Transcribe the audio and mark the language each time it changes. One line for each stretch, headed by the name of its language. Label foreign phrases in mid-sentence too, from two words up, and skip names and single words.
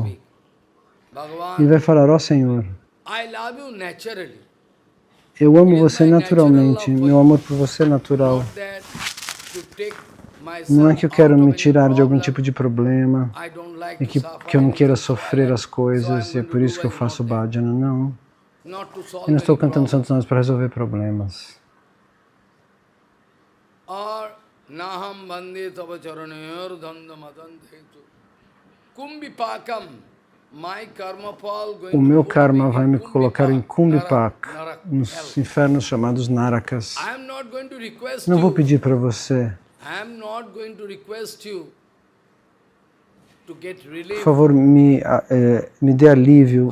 Portuguese: E vai falar, ó Senhor, eu amo você naturalmente, meu amor por você é natural. Não é que eu quero me tirar de algum tipo de problema, e que eu não queira sofrer as coisas, e é por isso que eu faço bhajana, não. Eu não estou cantando santos nomes para resolver problemas.
Sanskrit: Naham bande tava charanayar dandamadantetu kumbhipakam.
Portuguese: O meu karma vai me colocar em Kumbhipak, nos infernos chamados Narakas. Não vou pedir para você. Por favor, me dê alívio.